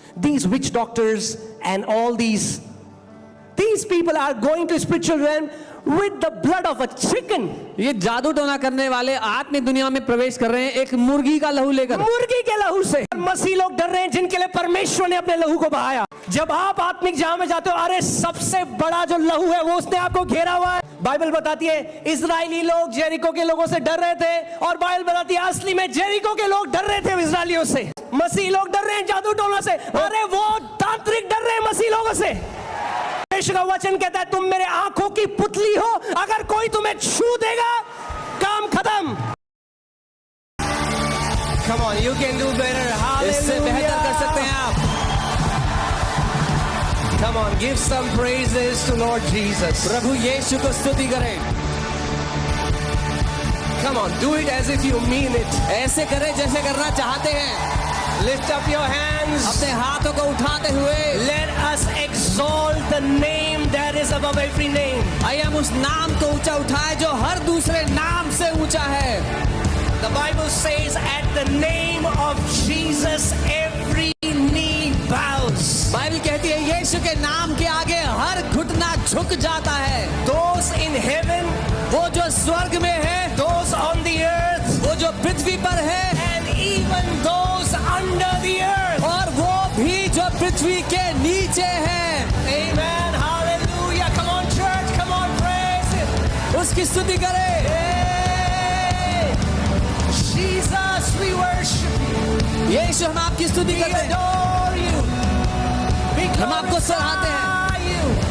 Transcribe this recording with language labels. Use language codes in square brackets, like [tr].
[en] these witch doctors and all these people are going to spiritual realm with the blood of a chicken. [hi] ये जादू टोना करने वाले आत्मिक दुनिया में प्रवेश कर रहे हैं एक मुर्गी का लहू लेकर, मुर्गी के लहू से। मसीह लोग डर रहे हैं जिनके लिए परमेश्वर ने अपने लहू को बहाया। जब आप आत्मिक जहां में जाते हो, अरे सबसे बड़ा जो लहू है वो उसने आपको घेरा हुआ है। बाइबल बताती है इजरायली लोग जेरिको के लोगों से डर रहे थे, और बाइबल बताती है असली में जेरिको के लोग डर रहे थे इजरायलियों से। मसीह लोग डर रहे हैं जादू टोना से, अरे वो तांत्रिक डर रहे हैं मसीह लोगों से। का वचन कहता है तुम मेरे आंखों की पुतली हो, अगर कोई तुम्हें छू देगा काम खत्म। [en] Come on, you can do better. [hi] इससे बेहतर कर सकते हैं आप। [en] Come on, give some praises to Lord Jesus. [hi] प्रभु यीशु को स्तुति करें। [en] Come on, do it as if you mean it. [hi] ऐसे करें जैसे करना चाहते हैं। [en] Lift up your hands. [hi] अपने हाथों को उठाते हुए [en] Let us exalt the name that is above every name. [hi] आइए हम उस नाम को ऊंचा उठाएं जो हर दूसरे नाम से ऊंचा है। [en] The Bible says at the name of Jesus every knee bows. [hi] Bible कहती है यीशु के नाम के आगे हर घुटना झुक जाता है। [en] Those in heaven, [hi] वो जो स्वर्ग में है, [en] those on the earth, [hi] वो जो पृथ्वी पर है, [en] and even those under the earth. [hi] और वो भी जो पृथ्वी के नीचे है। [en] Amen. Hallelujah. Come on church, come on praise it. [hi] उसकी स्तुति करें। [en] Hey, Jesus, we worship you. [hi] यीशु हम आपकी स्तुति [en] We [hi] करते हैं, [en] adore you. We [hi] हम आपको सराहते हैं, [en] glorify you.